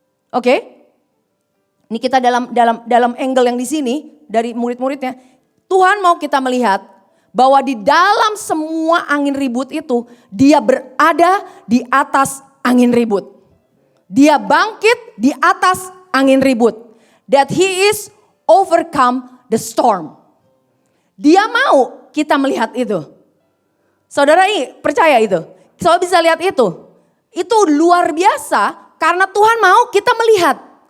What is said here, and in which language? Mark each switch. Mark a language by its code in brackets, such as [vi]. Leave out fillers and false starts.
[id] Oke, ini kita dalam angle yang di sini dari murid-muridnya, Tuhan mau kita melihat bahwa di dalam semua angin ribut itu, dia berada di atas angin ribut. Dia bangkit di atas angin ribut. [en] That he is overcome the storm. [id] Dia mau kita melihat itu. Saudara ini percaya itu? Saudara bisa lihat itu? Itu luar biasa karena Tuhan mau kita melihat.